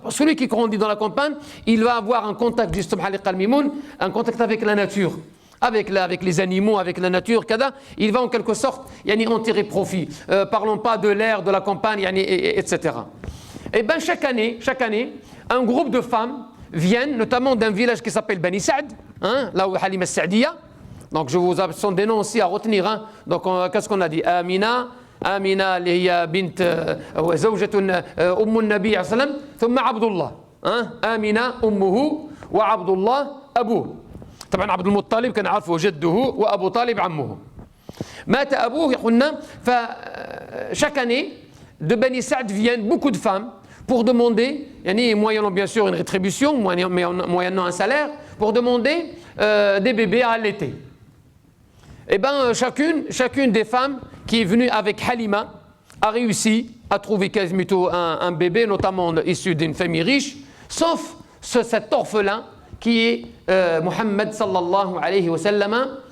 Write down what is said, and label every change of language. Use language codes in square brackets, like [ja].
[fr] Parce que celui qui grandit dans la campagne, il va avoir un contact, justement, un contact avec la nature, avec les animaux, avec la nature, il va en quelque sorte en tirer profit. Parlons pas de l'air, de la campagne, etc. Et bien chaque année, un groupe de femmes viennent, notamment d'un village qui s'appelle Bani Saad, là où Halima Saadiya. Donc je vous sont des noms aussi à retenir. Donc qu'est-ce qu'on a dit? [ar] آمنة اللي هي بنت زوجة أم النبي عليه الصلاة والسلام، ثم عبد الله، آمنة أمه وعبد الله أبوه. طبعا عبد المطلب كان عارفه جده وأبو طالب عمه. مات أبوه قلنا. [fr] فchaque année de Bani Saad viennent beaucoup de femmes pour demander, moyennant bien sûr une rétribution, moyennant un salaire, pour demander des bébés à allaiter. Et bien chacune des femmes qui est venue avec Halima a réussi à trouver quasiment un bébé, notamment issu d'une famille riche, sauf cet orphelin qui est Mohammed sallallahu alayhi wa sallam.